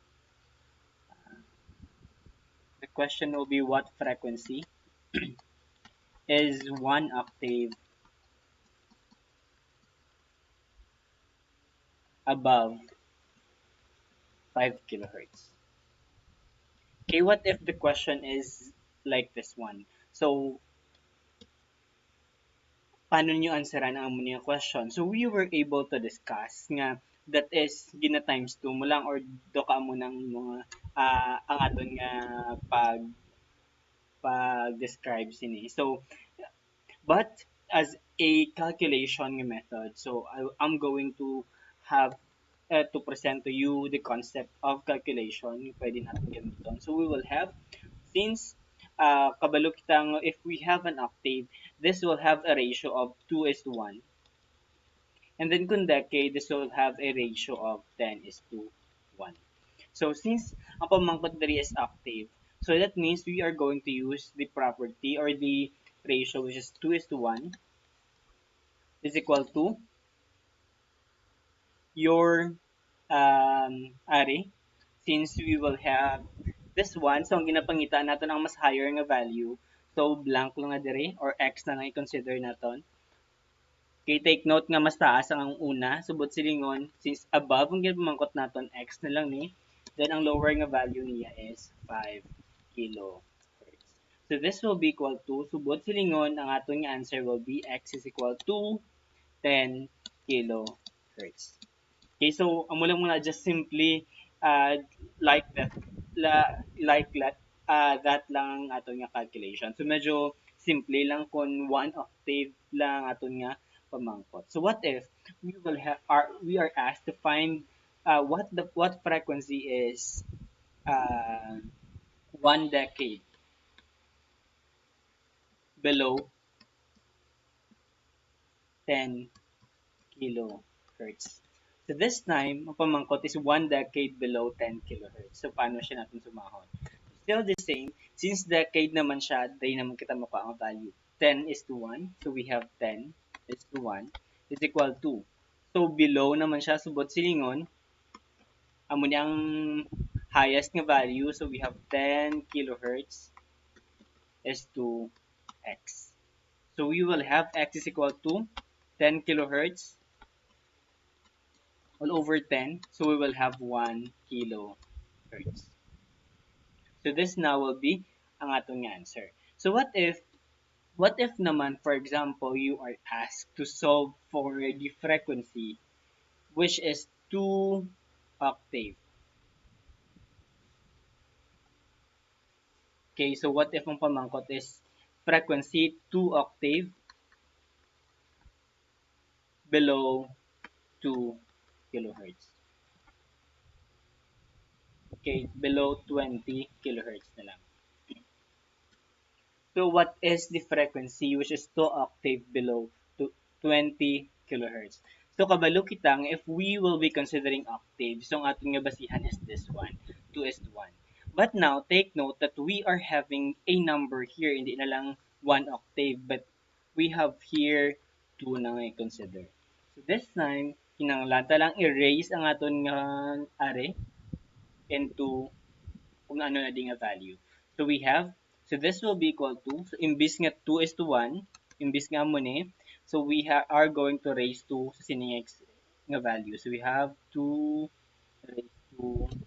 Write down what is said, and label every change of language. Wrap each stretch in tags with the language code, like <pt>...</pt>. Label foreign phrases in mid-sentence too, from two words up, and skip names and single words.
<en>The question will be what frequency is one octave above 5 kilohertz. Okay, what if the question is like this one? So,</en> <tl>paano nyo answeran ang mga question?</tl> <en>So, we were able to discuss nga that is</en> <hil>gina times 2 mo lang or do ka mo ng mga ang aton nga pag-describe sini.</hil> <en>So, but as a calculation method, so I'm going to have to present to you the concept of calculation</en> <hil>pwede natin gamiton.</hil> <en>So we will have, since</en> <hil>kabalo kitang</hil> <en>if we have an octave, this will have a ratio of 2 is to 1. And then kung decade, this will have a ratio of 10 is to 1. So since</en> <hil>ang pamangkot diri</hil> <en>is octave, so that means we are going to use the property or the ratio which is 2 is to 1 is equal to your array, since we will have this one.</en> <hil>So ang ginapangitaan natin ang mas higher nga value, so blank lang nga dire or x na lang i-consider naton.</hil> <en>Okay, take note</en> <hil>nga mas taas ang una, subot silingon, since above ang ginapamangkot naton x na lang ni, then ang lower nga value niya is 5 kilohertz.</hil> <en>So this will be equal to,</en> <hil>subot silingon, ang aton nga</hil> <en>answer will be x is equal to 10 kilohertz.</en> <hil>Okay, so amo lang muna</hil> <en>just simply like that that</en> <hil>lang ang aton nga calculation. So medyo simple lang kung one octave lang aton nga pamangkot.</hil> <en>So what if we are asked to find what frequency is uh, 1 decade below 10 kilohertz. So this time,</en> <hil>ang pamangkot is 1</hil> <en>decade below</en> <hil>10 kilohertz.</hil> <tl>So paano siya natin sumahon?</tl> <en>Still the same, since</en> <hil>decade naman siya, day naman kita makuha ang value.</hil> <en>10 is to 1, so we have 10 is to 1 is equal to.</en> <hil>So below naman siya, subot silingon, amo niyang highest nga value,</hil> <en>so we have 10 kilohertz is to x. So we will have x is equal to 10 kilohertz all over 10, so we will have 1 kilohertz. So this now will be</en> <hil>ang atong</hil> <en>answer. So what if naman, for example, you are asked to solve for the frequency which is 2 octave. Okay, so what if</en> <hil>ang pamangkot</hil> <en>is frequency 2 octave below 2 kilohertz. Okay, below 20 kilohertz na lang. So what is the frequency which is 2 octave below 20 kilohertz? So</en> <hil>kabalo kitang</hil> <en>if we will be considering octaves, so</en> <hil>ang ating nga basihan</hil> <en>is this one, 2 is to 1. But now, take note that we are having a number here,</en> <hil>hindi na lang 1 octave,</hil> <en>but we have here</en> <hil>2 na nga i-consider.</hil> <en>So this time,</en> <hil>kinanglan ta lang erase ang aton nga array into kung ano na di nga value.</hil> <en>So we have, so this will be equal to, so</en> <hil>imbis nga</hil> <en>2 is to 1,</en> <hil>imbis nga mo ni,</hil> <en>so we are going to raise to</en> <hil>sa sining x nga value.</hil> <en>So we have 2 raised to,</en>